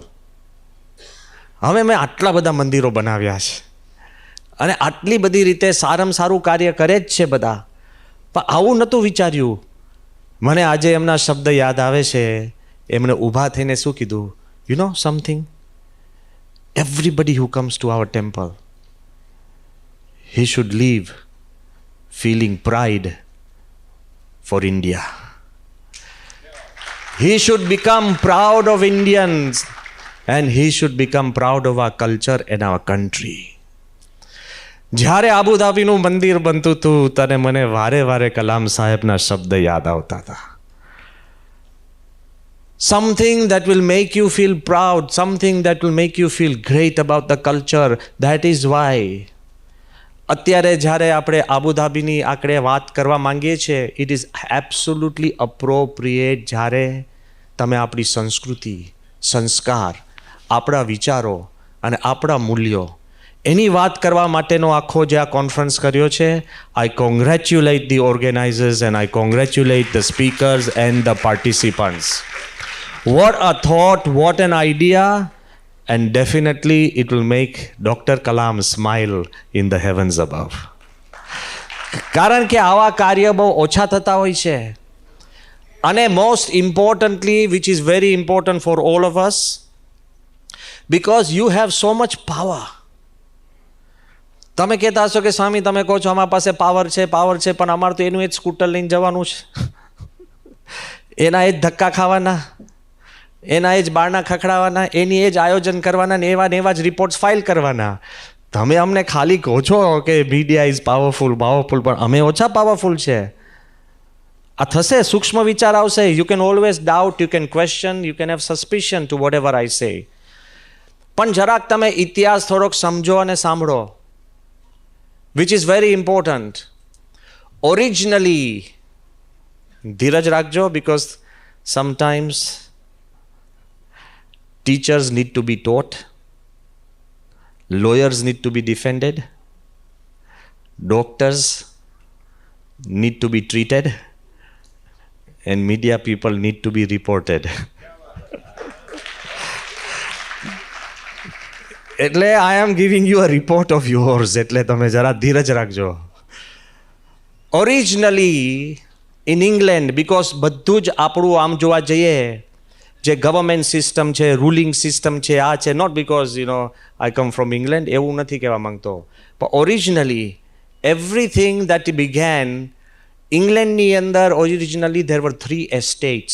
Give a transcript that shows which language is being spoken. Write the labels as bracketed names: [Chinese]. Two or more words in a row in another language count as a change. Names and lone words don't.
[Gujarati] હવે મેં આટલા બધા મંદિરો બનાવ્યા છે અને આટલી બધી રીતે સારામાં સારું કાર્ય કરે જ છે બધા, પણ આવું નહોતું વિચાર્યું. મને આજે એમના શબ્દ યાદ આવે છે. એમણે ઊભા થઈને શું કીધું, [English] you know something, everybody who comes to our temple he should live feeling pride for India. He should become proud of Indians and he should become proud of our culture and our country. [Gujarati] જ્યારે આબુધાબીનું મંદિર બનતું હતું ત્યારે મને વારે વારે કલામ સાહેબના શબ્દ યાદ આવતા હતા. [English] Something that will make you feel proud, something that will make you feel great about the culture. That is why [Gujarati] અત્યારે જ્યારે આપણે આબુધાબીની આંકડે વાત કરવા માંગીએ છીએ, [English] it is absolutely appropriate [Gujarati] જ્યારે તમે આપણી સંસ્કૃતિ, સંસ્કાર, આપણા વિચારો અને આપણા મૂલ્યો એની વાત કરવા માટેનો આખો જે આ કોન્ફરન્સ કર્યો છે. [English] I congratulate the organizers and I congratulate the speakers and the participants. What a thought, what an idea, and definitely it will make Dr. Kalam smile in the heavens above. [Gujarati] કારણ કે આવા કાર્ય બહુ ઓછા થતા હોય છે. [English] અને most importantly, which is very important for all of us, because you have so much power. [Gujarati] તમે કહેતા હશો કે સ્વામી તમે કહો છો અમારા પાસે પાવર છે પણ અમારે તો એનું એ જ સ્કૂટર લઈને જવાનું છે, એના એ જ ધક્કા ખાવાના, એના એ જ બારણા ખખડાવવાના, એની એ જ આયોજન કરવાના ને એવા જ [English] reports file [Gujarati] કરવાના. તમે અમને ખાલી કહો છો કે [English] media is powerful, [Gujarati] પણ અમે ઓછા પાવરફુલ છે. આ થશે, સૂક્ષ્મ વિચાર આવશે. [English] you can always doubt, you can question, you can have suspicion to whatever I say. [Gujarati] પણ જરાક તમે ઇતિહાસ થોડોક સમજો અને સાંભળો, [English] which is very important. Originally, [Gujarati] ધીરજ રાખજો, [English] because sometimes teachers need to be taught, lawyers need to be defended, doctors need to be treated, and media people need to be reported. એટલે I am giving you a report of yours. [Gujarati] એટલે તમે જરા ધીરજ રાખજો. [English] Originally in England, because [Gujarati] બધું જ આપણું આમ જોવા જઈએ જે [English] government system [Gujarati] છે, [English] ruling system [Gujarati] છે, આ છે, [English] not because I come from England, [Gujarati] એવું નથી કહેવા માંગતો, પણ [English] originally everything that began [Gujarati] ઇંગ્લેન્ડની અંદર [English] originally there were 3 estates.